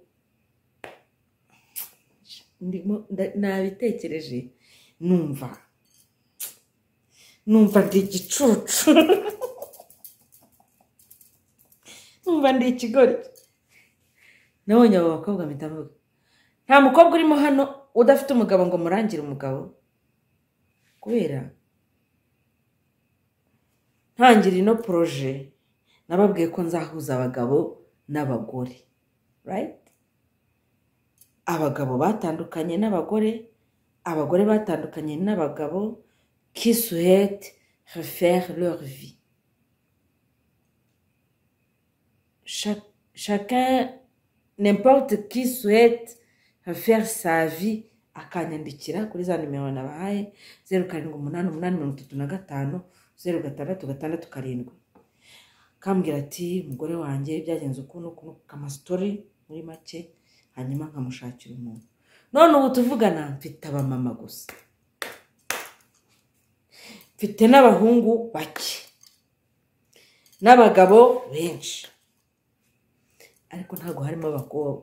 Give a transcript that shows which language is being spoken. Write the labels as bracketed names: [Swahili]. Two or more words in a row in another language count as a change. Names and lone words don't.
[Kinyarwanda] nabitekereje numva ndi igicucu numva ndi ikigori nabonye abo bakobwa mpita mvuga nta mukobwa urimo hano udafite umugabo ngo murangire umugabo kubera ntangira ino proje nababwiye ko nzahuza abagabo n'abagore right abagabo batandukanye n'abagore abagore batandukanye n'abagabo [French] qui souhaitent refaire leur vie chacun n'importe qui souhaite refaire sa vie [Kinyarwanda] akanyandikira kuri za nimero nabahaye 0788350667 kambwira ati umugore wanjye byagenze ukuntu kamastori muri make, hanyuma nkamushakira umuntu. None ubu tuvugana mfite abamama gusa, mfite n'abahungu bake n'abagabo benshi, ariko ntago harimo abakobwa.